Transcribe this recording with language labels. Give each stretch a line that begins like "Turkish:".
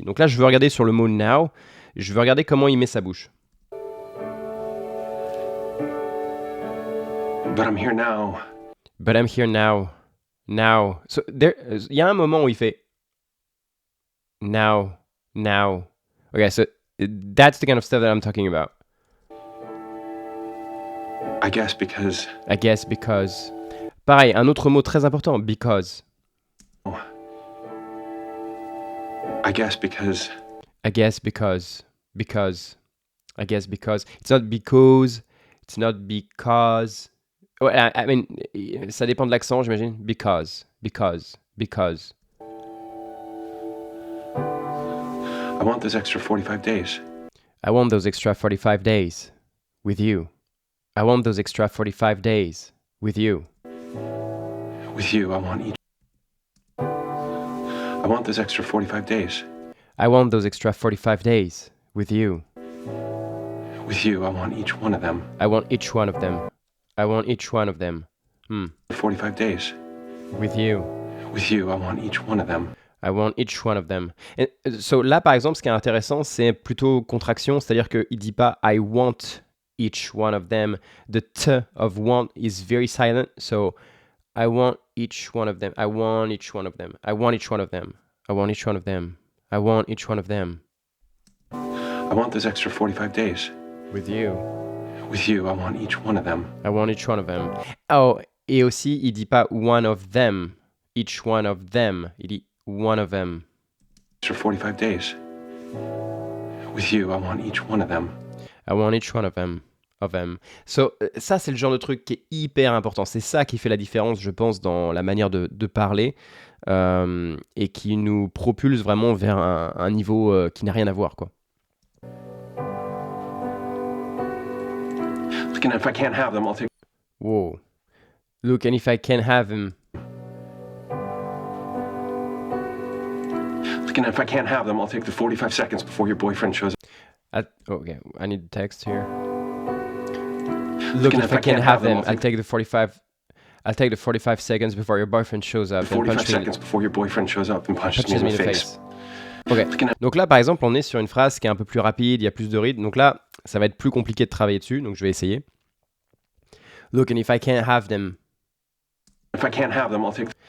French: Donc là, je veux regarder sur le mot now. Je veux regarder comment il met sa bouche.
English: But I'm here now. But I'm here now. Now.
French: So, il y a un moment où il fait now.
English: Now. Okay, so that's the kind of stuff that I'm talking about. I guess because. I guess because.
French: Pareil, un autre mot très important, because.
English: I guess because. I guess because. Because. I guess because. It's not because. It's not because. Oh, I mean,
French: ça dépend de l'accent, j'imagine.
English: Because. Because. Because. I want those extra 45 days. I want those extra 45 days with you. I want those extra 45 days with you. With you, I want each. I want those extra 45 days. I want those extra 45 days with you. With you, I want each one of them. I want each one of them. I want each one of them. 45 days. With you. With you, I want each one of them. I want each one of them.
French: And, so là, par exemple, ce qui est intéressant, c'est plutôt contraction, c'est-à-dire qu'il ne dit pas
English: I want each one of them. The T of want is very silent, so I want each one of them. I want each one of them. I want each one of them. I want each one of them. I want each one of them. I want those extra 45 days. With you. With you, I want each one of them. I want each one of them. Oh,
French: et aussi, il dit pas
English: one of them. Each one of them.
French: Il dit
English: one of them. Extra 45 days. With you, I want each one of them. I want each one of them.
French: So, ça, c'est le genre de truc qui est hyper important. C'est ça qui fait la différence, je pense, dans la manière de parler et qui nous propulse vraiment vers un niveau qui n'a rien à voir, quoi.
English: Look, and if I can't have them, I'll take. Wow. Look, and if I can't have him. Look, and if I can't have them, I'll take the 45 seconds before your boyfriend shows up. Okay, I need the text here. Look, if I can't have them, I'll take the 45 seconds before your boyfriend shows up and 45 punch me, seconds before your boyfriend shows up and punches me punches in me the in the face. face.
French: Ok, donc là par exemple on est sur une phrase qui est un peu plus rapide, il y a plus de rythme, donc là ça va être plus compliqué de travailler dessus, donc je vais essayer.
English: Look, and if I can't have them. If I can't have them, I'll take.